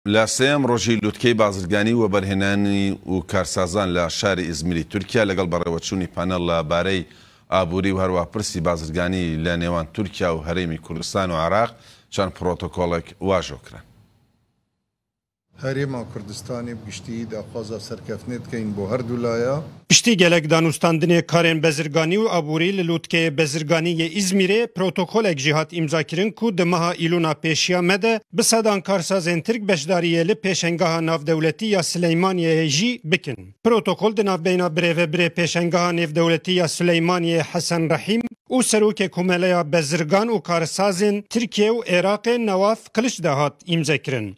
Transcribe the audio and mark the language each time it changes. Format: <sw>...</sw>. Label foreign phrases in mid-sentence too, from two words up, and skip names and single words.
<ckb>لە سێم ڕۆژی لووتکەی بازرگانی و بەرهێنانی و کارسازان لە شاری ئیزمیری تورکیا لەگەڵ بەڕێوەچوونی پانەڵ لە بارەی ئابووری و هەروە پرسی بازرگانی لە نێوان تورکیا و هەرێمی کوردستان و عێراق چەند پرۆتۆکۆڵێک واژۆکران.</ckb> <ku>هەرێما کوردستانی گشتی داخوازا سەرکەفنێت کەین بۆ هەردوو لایە پشتی gelek danûstandinê karên bezirganî û aborî li lûtkeyê bezirganî yê İzmîrê protokolek jî hat îmzakirin ku di meha îlûna pêşiya me de bi sedan karsazên Tirk beşdariyê li pêşengeha navdewletî ya Sileymaniyeyê jî bikin. Protokol di navbeyna birêvebirê pêşengeha nêvdewletî ya Sileymaniyê Hesen Rahîm û serokê komeleya bezirgan û karsazên Tirkiye û Iraqê Nawaf Kiliç de hat îmzekirin.</ku>